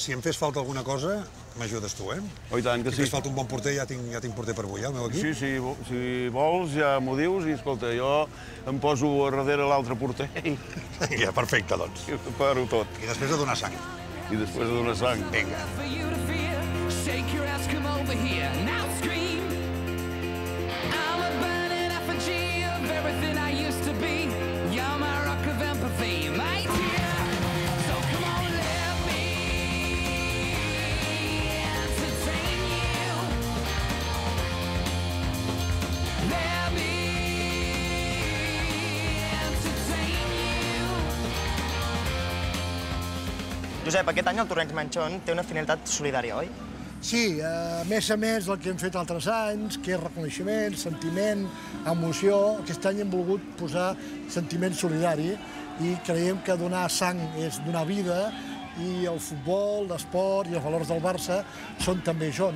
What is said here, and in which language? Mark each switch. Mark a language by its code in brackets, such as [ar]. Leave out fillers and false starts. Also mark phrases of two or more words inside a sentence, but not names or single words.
[ca] Si em fes falta alguna cosa, m'ajudes tu, eh? Oh, i tant que Si em sí. fes falta un bon porter, ja tinc porter per avui, el meu equip. Sí, si vols ja m'ho dius i, escolta, jo em poso a darrere l'altre porter i Ja, perfecte, doncs. paro tot. I després de donar sang. I després de donar sang. Vinga. [en] For you to fear, shake your ass, come over here, now scream. I'm a burning effigy of everything I used to be. You're my rock of empathy, my dear. So come on, let me entertain you. Let me entertain you. [ca] Josep, aquest any el torneig Manchón té una finalitat solidària, oi? Sí, a més el que hem fet altres anys, que és reconeixement, sentiment, emoció. Aquest any hem volgut posar sentiment solidari i creiem que donar sang és donar vida i el futbol, l'esport i els valors del Barça són també això, no?